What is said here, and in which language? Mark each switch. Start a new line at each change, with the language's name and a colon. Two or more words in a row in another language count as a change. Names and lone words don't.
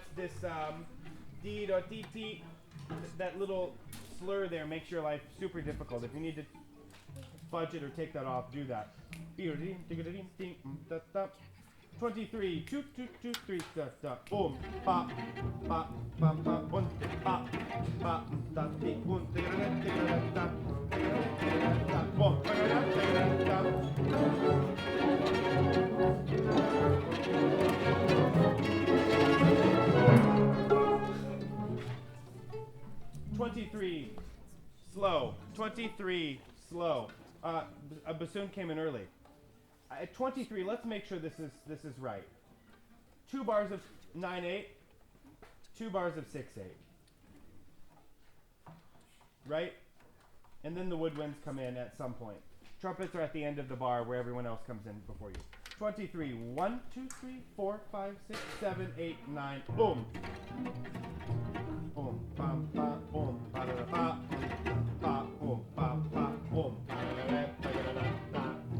English: This D, D, T, that little slur there makes your life super difficult. If you need to fudge it or take that off, do that. 23, 2, 2, 2, 3, da, da, boom, pop, pop, pop, pop, one, pop, pop, da, di, one, da, da, da, da, boom, da, da, da. 23, slow. 23, slow. A bassoon came in early. At 23, let's make sure this is right. 2 bars of 9/8, 2 bars of 6/8. Right? And then the woodwinds come in at some point. Trumpets are at the end of the bar where everyone else comes in before you. 23, 1, 2, 3, 4, 5, 6, 7, 8, 9, boom. Boom, bam, bam, boom, ba da da ba, ba, boom, bam, ba, boom, ba da da da da da da.